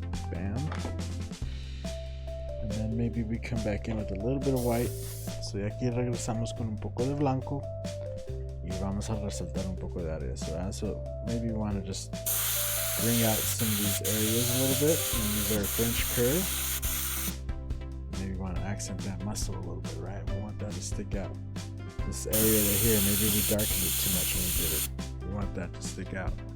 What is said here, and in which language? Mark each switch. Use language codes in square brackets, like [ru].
[en] Bam. And then maybe we come back in with a little bit of white. [es] So ya aquí regresamos con un poco de blanco y vamos a resaltar un poco de áreas. [en] So maybe we want to just bring out some of these areas a little bit and use our French curve. Maybe we want to accent that muscle a little bit, right? We want that to stick out. This area right here, maybe we darkened it too much when we did it. We want that to stick out.